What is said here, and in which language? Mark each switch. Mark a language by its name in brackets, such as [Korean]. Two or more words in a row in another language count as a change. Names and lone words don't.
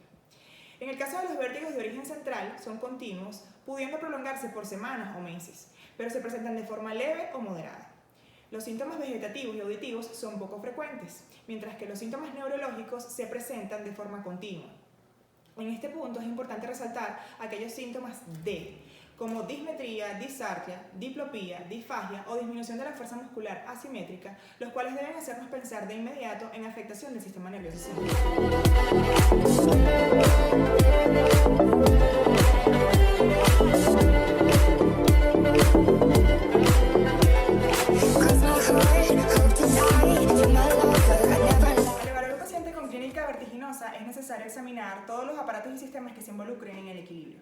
[Spanish] En el caso de los vértigos de origen central, son continuos, pudiendo prolongarse por semanas o meses, pero se presentan de forma leve o moderada. Los síntomas vegetativos y auditivos son poco frecuentes, mientras que los síntomas neurológicos se presentan de forma continua. En este punto es importante resaltar aquellos síntomas como dismetría, disartria, diplopía, disfagia o disminución de la fuerza muscular asimétrica, los cuales deben hacernos pensar de inmediato en afectación del sistema nervioso central. Al evaluar un paciente con clínica vertiginosa es necesario examinar todos los aparatos y sistemas que se involucren en el equilibrio.